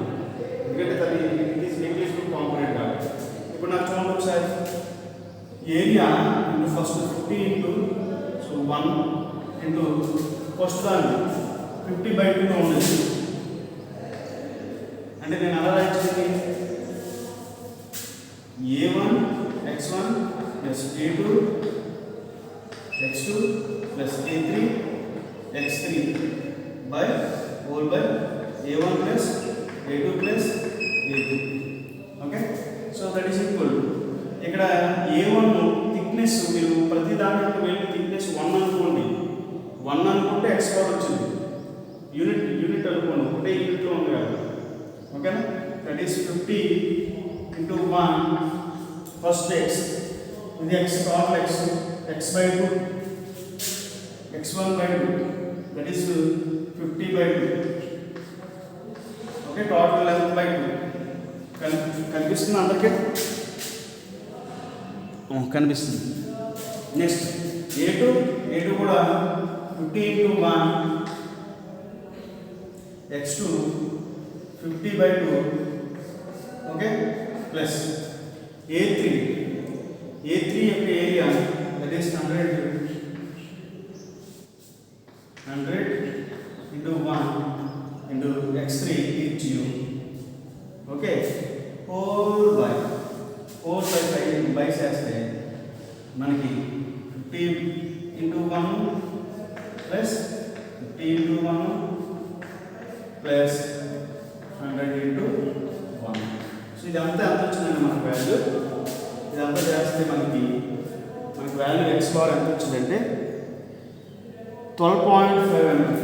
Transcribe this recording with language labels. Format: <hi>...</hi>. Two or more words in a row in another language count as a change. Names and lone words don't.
<te>ఎందుకంటే దాని</te> <en>English component</en> <te>కాదు. ఇప్పుడు నాకు చూడండి ఒకసారి</te> <en>area first</en> <te>50 × 1 ఫస్ట్ దాన్ని 50/2 ఉండేది. అంటే నేను అలా రాయించింది A1 x1 + A2 x2 + A3 x3 /A1 + A2 + A3. ఓకే.</te> <en>so that is equal to</en> <te>ఇక్కడ A1 థిక్నెస్ మీరు ప్రతి దాని యొక్క</te> <en>weld thickness</en> <te>1 అనుకోండి. 1 అనుకుంటే X బార్ వచ్చింది.</te> <en>unit unit</en> <te>అనుకోండి, ఒకటే యూనిట్లో ఉంది కదా, ఓకేనా.</te> <en>that is 50 into 1 first x, ఇది x total x, x by 2 x1 by 2, that is 50 by 2,</en> <te>ఓకే.</te> <en>total length by 2</en> <te>కనిపిస్తుంది అందరికీ, కనిపిస్తుంది.</te> <en>నెక్స్ట్ A2 కూడా 50 into 1 x2 50 by 2, okay, plus A3 యొక్క area that is 100 into 1 into x3 gives you, ఓకే, 4 by 5 బై</en> <te>చేస్తే మనకి</te> <en>50 into 1 ప్లస్ 50 into 1 ప్లస్ 100 into 1.</en> <te>సో ఇదంతా ఎంత వచ్చిందండి మనకు వాల్యూ, ఇదంతా చేస్తే మనకి వాల్యూ</te> <en>x bar</en> <te>ఎంత వచ్చిందంటే 12.5 mm.</te>